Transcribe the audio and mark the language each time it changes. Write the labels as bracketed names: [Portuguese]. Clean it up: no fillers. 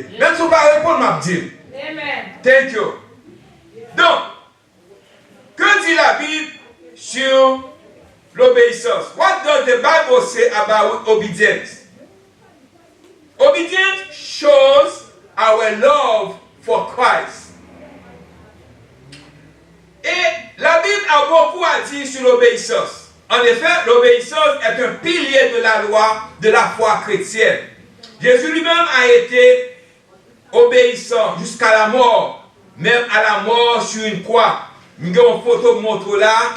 [French] Même si vous ne pouvez pas répondre, ma petite. [English] Thank you. [French] Donc, que dit la Bible sur l'obéissance? [English] What does the Bible say about obedience? Obedience shows our love for Christ. [French] Et la Bible a beaucoup à dire sur l'obéissance. En effet, l'obéissance est un pilier de la loi de la foi chrétienne. Jésus lui-même a été obéissant jusqu'à la mort. Même à la mort sur une croix. Nous avons une photo de montre là.